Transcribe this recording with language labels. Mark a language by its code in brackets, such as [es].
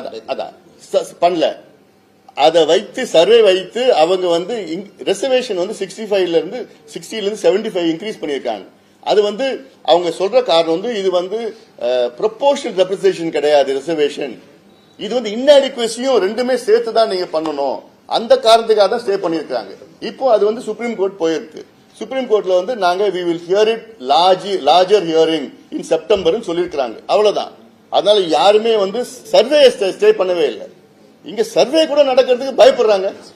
[ta] அதான் பண்ணல. அதை வைத்து சர்வே வைத்து அவங்க வந்து ரிசர்வேஷன் வந்து 65ல இருந்து 75 இன்க்ரீஸ் பண்ணியிருக்காங்க. அது வந்து அவங்க சொல்ற காரணம் வந்து இது வந்து ப்ரொபோர்ஷனல் ரெப்ரசன்டேஷன் கிடையாது ரிசர்வேஷன், இது வந்து இன்அடிக்வசியும் ரெண்டுமே சேர்த்து தான் நீங்க பண்ணணும். அந்த காரணத்துக்காக தான் ஸ்டே பண்ணிருக்காங்க. இப்போ அது வந்து சுப்ரீம் கோர்ட் போயிருக்கு. சுப்ரீம் கோர்ட்ல வந்து நாங்க [en] we will hear it larger hearing in September [ta] சொல்லிருக்காங்க. அவ்வளவுதான். அதனால யாருமே வந்து சர்வே ஸ்டே பண்ணவே இல்லை. இங்க சர்வே கூட நடக்கிறதுக்கு பயப்படுறாங்க.